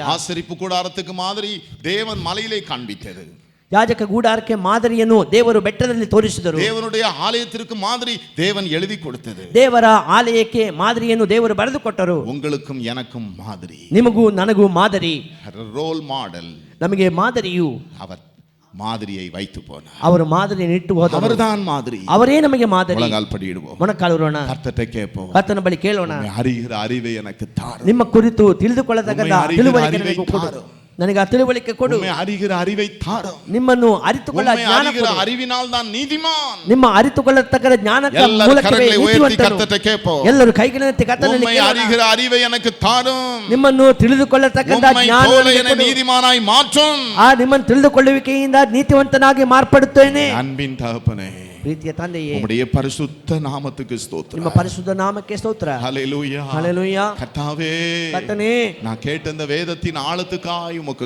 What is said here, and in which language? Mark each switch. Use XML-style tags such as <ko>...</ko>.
<ta>ஆசரிப்பு கூடாரத்துக்கு மாதிரி தேவன் மலையிலே காண்பித்தது.</ta> <kn>ಯಾಜಕ ಗೂಡಾರಕ್ಕೆ ಮಾದರಿಯನ್ನು ದೇವರು ಬೆಟ್ಟದಲ್ಲಿ ತೋರಿಸಿದರು.</kn> <ta>தேவனுடைய ஆலயத்திற்கு மாதிரி தேவன் எழுதி கொடுத்தது.</ta> <kn>ದೇವರ ಆಲಯಕ್ಕೆ ಮಾದರಿಯನ್ನು ದೇವರು ಬರೆದು ಕೊಟ್ಟರು.</kn> <ta>உங்களுக்கும் எனக்கும் மாதிரி,</ta> <kn>ನಿಮಗೂ ನನಗೂ ಮಾದರಿ,</kn> <en>Role model.</en> <kn>ನಮಗೆ ಮಾದರಿಯು</kn> <ta>அவர் மாதிரியை வைத்து போனார்.</ta> <kn>ಅವರು ಮಾದರಿಯನ್ನು ಇಟ್ಟು ಹೋದರು.</kn> <ta>அவர்தான் மாதிரி.</ta> <kn>ಅವರೇ ನಮಗೆ ಮಾದರಿ.</kn> <ta>முழங்கால் படியிடுவோம்,</ta> <kn>ಮೊಣಕಾಲೂರೋಣ,</kn> <ta>கர்த்தரை கேட்போம்.</ta> <kn>ಕರ್ತನ ಬಳಿ ಕೇಳೋಣ.</kn> <ta>அறிகிற அறிவை எனக்கு தாரும்.</ta> <kn>ನಿಮ್ಮ ಕುರಿತು ತಿಳಿದುಕೊಳ್ಳತಕ್ಕಂಥ ತಿಳುವಳಿಕೆ ನನಗೆ ಕೊಡು. ನನಗೆ ಆ ತಿಳುವಳಿಕೆ ಕೊಡು.</kn> <ta>அறிகிற அறிவை தாரும்.</ta> <kn>ನಿಮ್ಮನ್ನು ಅರಿತುಕೊಳ್ಳ ಜ್ಞಾನ ಕೊಡು.</kn> <ta>அறிவினால் தான் நீதிமான்.</ta> <kn>ನಿಮ್ಮ ಅರಿತುಕೊಳ್ಳತಕ್ಕಂಥ ಜ್ಞಾನಕ್ಕೆ ಮೂಲಕವೇ ನೀತಿವಂತನು. ಎಲ್ಲರೂ ಕೈಗಳನ್ನೆತ್ತಿ ಕರ್ತನಲ್ಲಿ ಕೇಳೋಣ.</kn> <ta>அறிகிற அறிவை எனக்கு தாரும்.</ta> <kn>ನಿಮ್ಮನ್ನು ತಿಳಿದುಕೊಳ್ಳತಕ್ಕಂಥ ಜ್ಞಾನ</kn> <ta>நீதிமானாய் மாற்றும்.</ta> <kn>ಆ ನಿಮ್ಮನ್ನು ತಿಳಿದುಕೊಳ್ಳುವಿಕೆಯಿಂದ ನೀತಿವಂತನಾಗಿ ಮಾರ್ಪಡುತ್ತೇನೆ.</kn> <ta>அன்பின் தகப்பனே,</ta> <kn>ಪ್ರೀತಿಯ ತಂದೆಯೇ,</kn> <ta>உம்முடைய பரிசுத்த நாமத்துக்கு ஸ்தோத்திரம்.</ta> <kn>ನಿಮ್ಮ ಪರಿಶುದ್ಧ ನಾಮಕ್ಕೆ ಸ್ತೋತ್ರ.</kn> <ta>ஹல்லேலூயா. ஹalleluya. கர்த்தாவே,</ta> <kn>ಕರ್ತನೇ,</kn> <ta>நான் கேட்ட இந்த வேதத்தின் ஆழத்துக்காய் உமக்கு</ta>